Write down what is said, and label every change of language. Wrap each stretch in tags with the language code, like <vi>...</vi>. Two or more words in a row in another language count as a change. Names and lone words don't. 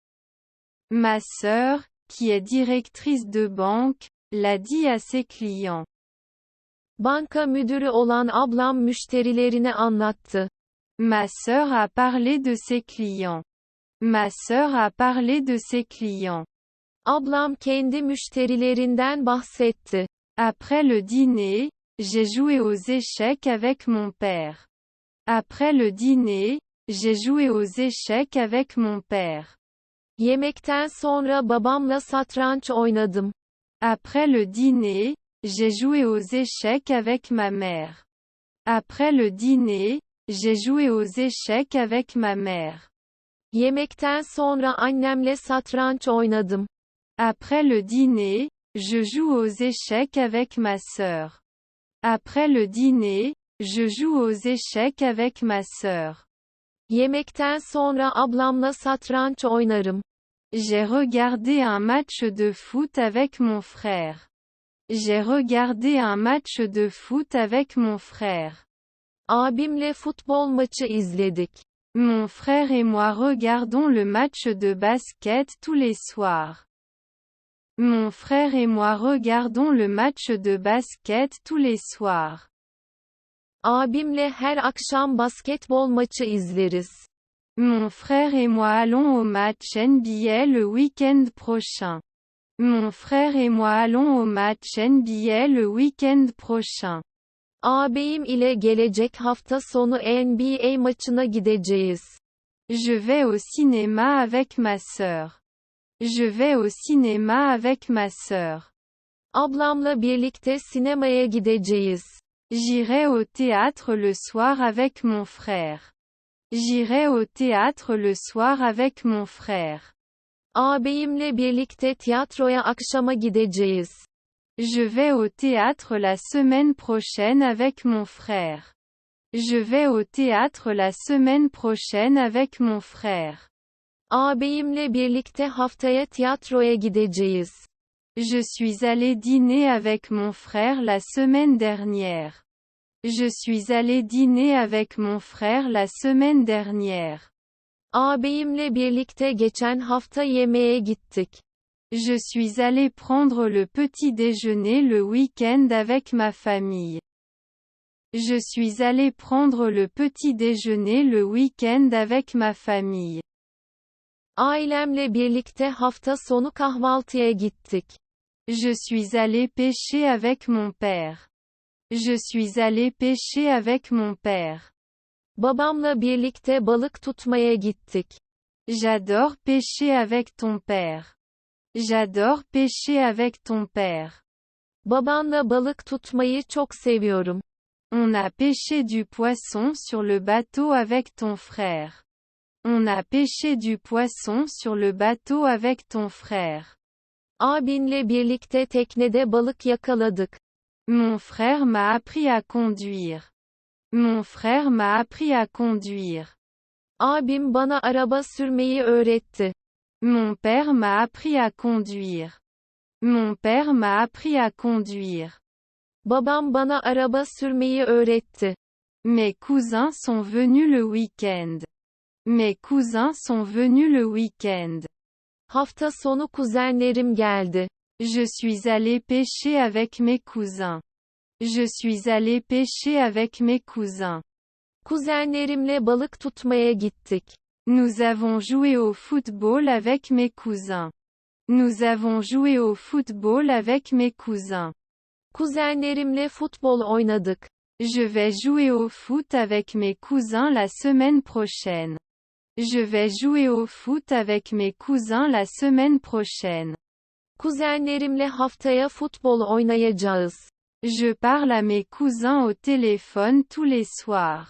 <fr>Ma sœur, qui est directrice de banque, l'a dit à ses clients.</fr> <tr>Banka müdürü olan ablam müşterilerine anlattı.</tr> <fr>Ma sœur a parlé de ses clients. Ma sœur a parlé de ses clients.</fr> <tr>Ablam kendi müşterilerinden bahsetti.</tr> <fr>Après le dîner, j'ai joué aux échecs avec mon père. Après le dîner, j'ai joué aux échecs avec mon père.</fr> <tr>Yemekten sonra babamla satranç oynadım.</tr> <fr>Après le dîner, j'ai joué aux échecs avec ma mère. Après le dîner, j'ai joué aux échecs avec ma mère.</fr> <tr>Yemekten sonra annemle satranç oynadım.</tr> <fr>Après le dîner, je joue aux échecs avec ma sœur. Après le dîner, je joue aux échecs avec ma sœur.</fr> <tr>Yemekten sonra ablamla satranç oynarım.</tr> <fr>J'ai regardé un match de foot avec mon frère. J'ai regardé un match de foot avec mon frère.</fr> <tr>Abimle futbol maçı izledik.</tr> <fr>Mon frère et moi regardons le match de basket tous les soirs. Mon frère et moi regardons le match de basket tous les soirs.</fr> <tr>Abimle her akşam basketbol maçı izleriz.</tr> <fr>Mon frère et moi allons au match NBA le week-end prochain. Mon frère et moi allons au match NBA le week-end prochain.</fr> <tr>Ağabeyim ile gelecek hafta sonu NBA maçına gideceğiz.</tr> <fr>Je vais au cinéma avec ma sœur. Je vais au cinéma avec ma sœur.</fr> <tr>Ablamla birlikte sinemaya gideceğiz.</tr> <fr>J'irai au théâtre le soir avec mon frère. J'irai au théâtre le soir avec mon frère.</fr> <tr>Ağabeyimle birlikte tiyatroya akşama gideceğiz.</tr> <fr>Je vais au théâtre la semaine prochaine avec mon frère. Je vais au théâtre la semaine prochaine avec mon frère.</fr> <tr>Ağabeyimle birlikte haftaya tiyatroya gideceğiz.</tr> <fr>Je suis allé dîner avec mon frère la semaine dernière. Je suis allé dîner avec mon frère la semaine dernière.</fr> <tr>Ağabeyimle birlikte geçen hafta yemeğe gittik.</tr> <fr>Je suis allé prendre le petit déjeuner le week-end avec ma famille. Je suis allé prendre le petit déjeuner le week-end avec ma famille.</fr> <tr>Ailemle birlikte hafta sonu kahvaltıya gittik.</tr> <fr>Je suis allé pêcher avec mon père. Je suis allé pêcher avec mon père.</fr> <tr>Babamla birlikte balık tutmaya gittik.</tr> <fr>J'adore pêcher avec ton père. J'adore pêcher avec ton père.</fr> <tr>Babanla balık tutmayı çok seviyorum.</tr> <fr>On a pêché du poisson sur le bateau avec ton frère. On a pêché du poisson sur le bateau avec ton frère.</fr> <tr>Abinle birlikte teknede balık yakaladık.</tr> <fr>Mon frère m'a appris à conduire. Mon frère m'a appris à conduire.</fr> <tr>Abim bana araba sürmeyi öğretti.</tr> <fr>Mon père m'a appris à conduire. Mon père m'a appris à conduire.</fr> <tr>Babam bana araba sürmeyi öğretti.</tr> <fr>Mes cousins sont venus le week-end. Mes cousins sont venus le week-end.</fr> <tr>Hafta sonu kuzenlerim geldi.</tr> <fr>Je suis allé pêcher avec mes cousins. Je suis allé pêcher avec mes cousins.</fr> <tr>Kuzenlerimle balık tutmaya gittik.</tr> <fr>Nous avons joué au football avec mes cousins. Nous avons joué au football avec mes cousins.</fr> <tr>Kuzenlerimle futbol oynadık.</tr> <fr>Je vais jouer au foot avec mes cousins la semaine prochaine. Je vais jouer au foot avec mes cousins la semaine prochaine.</fr> <tr>Kuzenlerimle haftaya futbol oynayacağız.</tr> <fr>Je parle à mes cousins au téléphone tous les soirs.</fr>